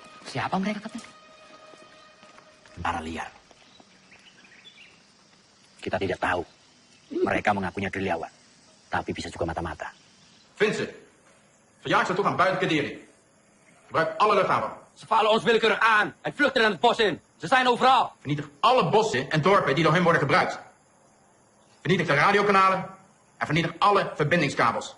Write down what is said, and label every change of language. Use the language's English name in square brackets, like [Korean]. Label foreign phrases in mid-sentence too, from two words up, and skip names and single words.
[Indonesian] Siapa mereka, Kapten? Tentara liar. Kita tidak tahu. Mereka mengakunya gerilyawan. Tapi bisa juga mata-mata. [Dutch] Vind ze. Verjaag ze toch aan buiten Kadiri. Gebruik alle luchthaven. Ze vallen ons willekeurig aan en vluchten naar het bos in. Ze zijn overal. Vernietig alle bossen en dorpen die door hen worden gebruikt. Vernietig de radiokanalen en vernietig alle verbindingskabels.